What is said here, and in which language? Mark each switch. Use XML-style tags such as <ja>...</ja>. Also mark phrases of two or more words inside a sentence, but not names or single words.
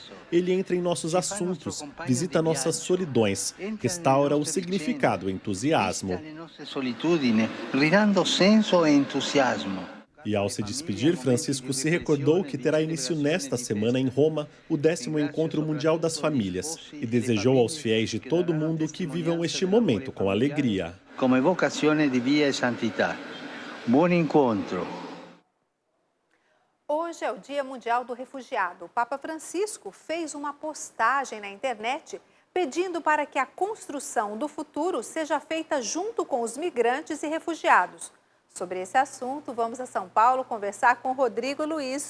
<pt>Ele entra em nossos assuntos, visita nossas solidões, restaura o significado e entusiasmo. E ao se despedir, Francisco se recordou que terá início nesta semana em Roma o 10º Encontro Mundial das Famílias e desejou aos fiéis de todo o mundo que vivam este momento com alegria.</pt> <it>Como evocazione di via e santità. Buon incontro.</it> <pt>Hoje é o Dia Mundial do Refugiado. O Papa Francisco fez uma postagem na internet pedindo para que a construção do futuro seja feita junto com os migrantes e refugiados. Sobre esse assunto, vamos a São Paulo conversar com Rodrigo Luiz.</pt>